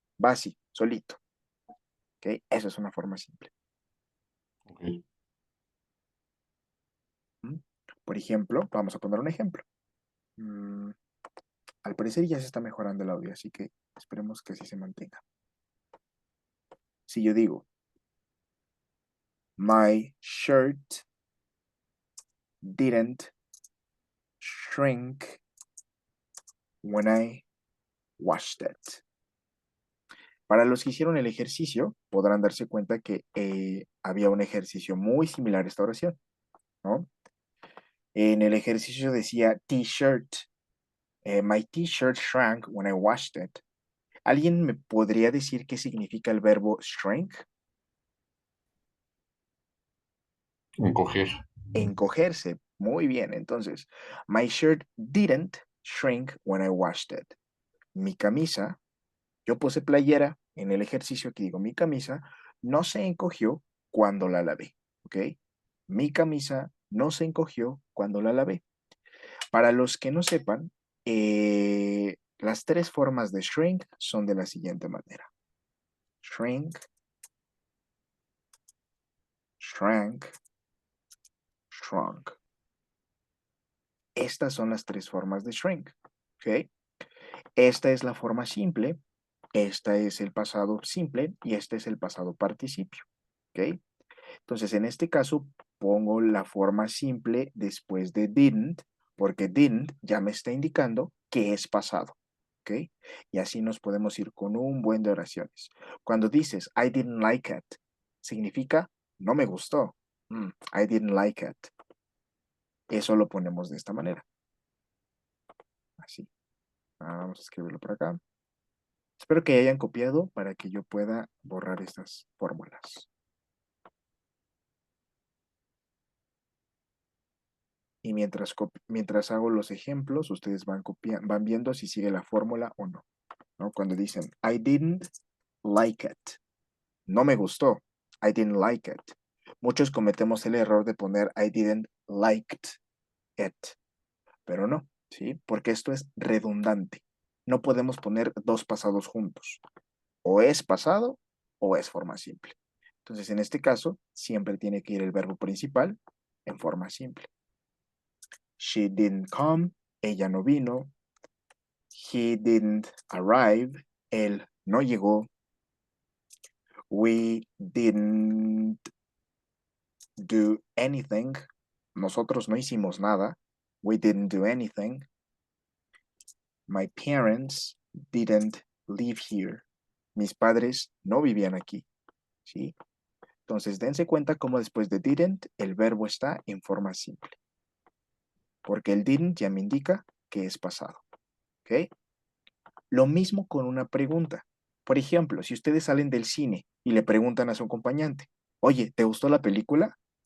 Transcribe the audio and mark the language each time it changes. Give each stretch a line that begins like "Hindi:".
Spanish: Va así, solito. ¿Ok? Eso es una forma simple. Ok. ¿Mm? Por ejemplo, vamos a poner un ejemplo. Mm, Al parecer ya se está mejorando el audio, así que esperemos que así se mantenga. Si yo digo,
English: my shirt didn't shrink when I washed it.
Spanish: Para los que hicieron el ejercicio, podrán darse cuenta que había un ejercicio muy similar a esta oración, ¿no? En el ejercicio decía t-shirt.
English: My t-shirt shrank when I washed it.
Spanish: ¿Alguien me podría decir qué significa el verbo shrink? Encoger. Encogerse. Muy bien. Entonces,
English: my shirt didn't shrink when I washed it.
Spanish: Mi camisa, yo puse playera en el ejercicio, aquí digo, mi camisa no se encogió cuando la lavé. ¿Ok? Mi camisa no se encogió cuando la lavé. Para los que no sepan, las 3 formas de shrink son de la siguiente manera.
English: Shrink, shrank, shrunk.
Spanish: Estas son las 3 formas de shrink. ¿Ok? Esta es la forma simple, esta es el pasado simple y este es el pasado participio. ¿Ok? Entonces, en este caso, pongo la forma simple después de didn't, porque didn't ya me está indicando que es pasado. ¿Ok? Y así nos podemos ir con un buen de oraciones. Cuando dices,
English: I didn't like it,
Spanish: significa, no me gustó.
English: I didn't like it.
Spanish: Eso lo ponemos de esta manera. Así. Vamos a escribirlo por acá. Espero que hayan copiado para que yo pueda borrar estas fórmulas. Y mientras hago los ejemplos, ustedes van viendo si sigue la fórmula o no, ¿no? Cuando dicen,
English: I didn't like it.
Spanish: No me gustó.
English: I didn't like it.
Spanish: Muchos cometemos el error de poner
English: I didn't liked it,
Spanish: pero no, ¿sí? Porque esto es redundante. No podemos poner 2 pasados juntos. O es pasado o es forma simple. Entonces, en este caso, siempre tiene que ir el verbo principal en forma simple.
English: She didn't come.
Spanish: Ella no vino.
English: He didn't arrive.
Spanish: Él no llegó.
English: We didn't do anything.
Spanish: Nosotros no hicimos nada.
English: We didn't do anything. My parents didn't live here.
Spanish: Mis padres no vivían aquí. ¿Sí? Entonces, dense cuenta cómo después de didn't, el verbo está en forma simple. Porque el didn't ya me indica que es pasado. ¿Ok? Lo mismo con una pregunta. Por ejemplo, si ustedes salen del cine y le preguntan a su acompañante, oye, ¿te gustó la película?